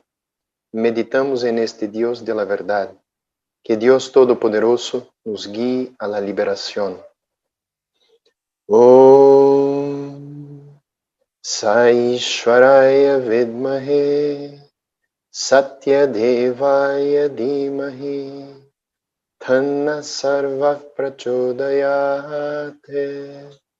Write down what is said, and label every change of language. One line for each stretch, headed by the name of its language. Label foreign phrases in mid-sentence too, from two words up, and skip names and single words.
Spanish: Meditamos en este Dios de la verdad. Que Dios Todopoderoso nos guíe a la liberación.
Sanskrit: Om Sai Ishwaraya Vidmahe Satya Devaya Dhimahi Tanna Sarva Prachodayate.